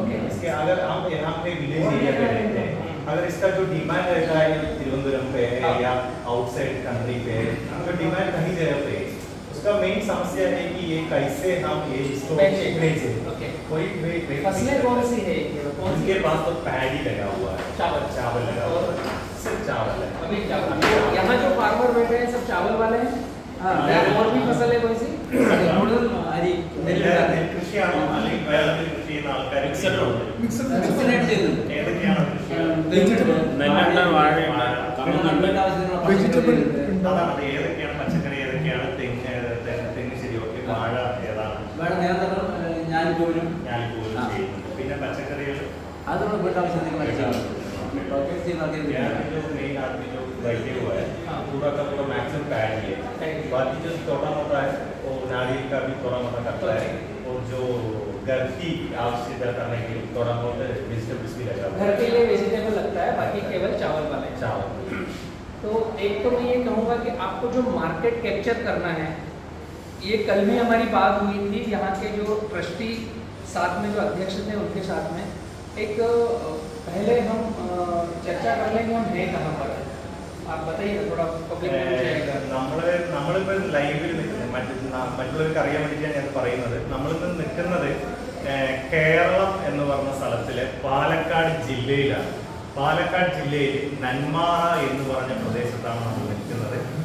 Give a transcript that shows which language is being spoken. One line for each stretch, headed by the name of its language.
Hindi: इसके अगर हम यहाँ पे विलेज एरिया पे रहते हैं, अगर इसका जो डिमांड रहता है तिरुवनंतपुरम पे है या आउटसाइड कंट्री पे है, तो डिमांड कहीं जगह पे उसका मेन समस्या है कि ये कैसे हम ये इसको बेचें. कोई फसलें कौन सी है? उनके पास तो पैडी लगा हुआ है, चावल लगा हुआ है, सिर्फ चावल है. अभी चावल. यहाँ जो फार्मर बैठे हैं सब चावल वाले हैं. और भी फसल है कोई सी?
Malayalam: അരി നെൽകൃഷിയാണോ അല്ലെങ്കിൽ വേറെ കൃഷി ചെയ്യുന്ന ആൾക്കാർ മിക്സഡ് ചെയ്യുന്നുണ്ട്. ഏതൊക്കെയാണ് കൃഷികൾ? നെല്ലുണ്ട്, വാഴയുണ്ട്, വെജിറ്റബിൾ. അതാണ് ഏതൊക്കെയാണ് പച്ചക്കറി, ഏതൊക്കെയാണ് തെങ്ങ് ശരി, ഓക്കെ. വാഴ ഏതാണ്? വാഴ നേരത്തെ ഞാൻ പോലും ചെയ്യുന്നുണ്ട്. പിന്നെ പച്ചക്കറികൾ അത് നമ്മൾ വീട്ടാവശ്യത്തിന്
Hindi: मेन आदमी जो बैठे हुआ है पूरा का पूरा मैक्सिमम पैड ही है. बाकी जो छोटा मोटा है वो नारियल का भी थोड़ा मोटा करता है, और जो घर की आवश्यकता करने के लिए थोड़ा बहुत वेजिटेबल्स भी लगा हुआ है. घर के लिए वेजिटेबल लगता है, बाकी केवल चावल वाले. चावल. तो एक तो मैं ये कहूँगा कि आपको जो मार्केट कैप्चर करना है, ये कल भी हमारी बात हुई थी यहाँ के जो ट्रस्टी साथ में जो अध्यक्ष थे उनके साथ में. एक पहले हम चर्चा कर लेंगे हम हैं कहाँ पर. आप बताइए थोड़ा पब्लिक
Malayalam: നമ്മളിപ്പോൾ ലൈവിൽ നിൽക്കുന്നത് മറ്റുള്ളവർക്ക് അറിയാൻ വേണ്ടിയിട്ടാണ് ഞാൻ പറയുന്നത്. നമ്മളിപ്പോൾ നിൽക്കുന്നത് കേരളം എന്ന് പറഞ്ഞ സ്ഥലത്തിലെ പാലക്കാട് ജില്ലയിലാണ്. പാലക്കാട് ജില്ലയിൽ നെന്മാറ എന്ന് പറഞ്ഞ പ്രദേശത്താണ് നമ്മൾ നിൽക്കുന്നത്.